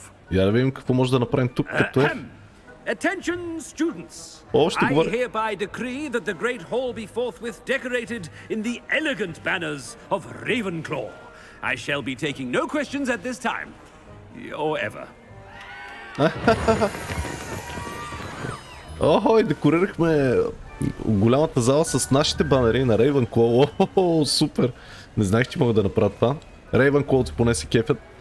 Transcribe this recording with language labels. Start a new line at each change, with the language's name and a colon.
Bulgarian: Я да видим какво може да направим тук като елф.
English: Attention, students!
Bulgarian: Още
English: I
Bulgarian: говоря.
English: hereby decree that the Great Hall be forthwith decorated in the elegant banners of Ravenclaw. I shall be taking no questions at this time. Or ever.
Bulgarian: Охо, и декорирахме голямата зала с нашите банери на Ravenclaw. О, супер! Не знаех, че мога да направя това. Ravenclaw поне се кефят.